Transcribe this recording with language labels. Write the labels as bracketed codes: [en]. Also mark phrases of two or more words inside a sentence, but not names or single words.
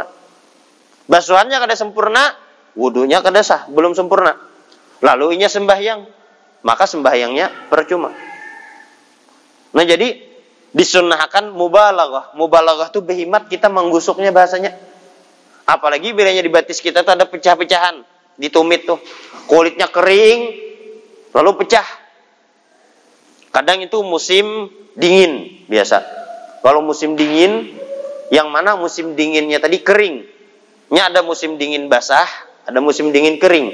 [bjn] Basuhannya kada sempurna, wudunya kada sah, belum sempurna. Lalu inya sembahyang, maka sembahyangnya percuma. [id] Nah jadi disunnahkan mubalaghah. [bjn] Mubalaghah itu behimat kita menggusuknya bahasanya. Apalagi bilanya di batis kita tuh ada pecah-pecahan di tumit tuh. [id] Kulitnya kering lalu pecah. Kadang itu musim dingin biasa. Kalau musim dingin, yang mana musim dinginnya tadi kering. [bjn] Nya ada musim dingin basah, ada musim dingin kering.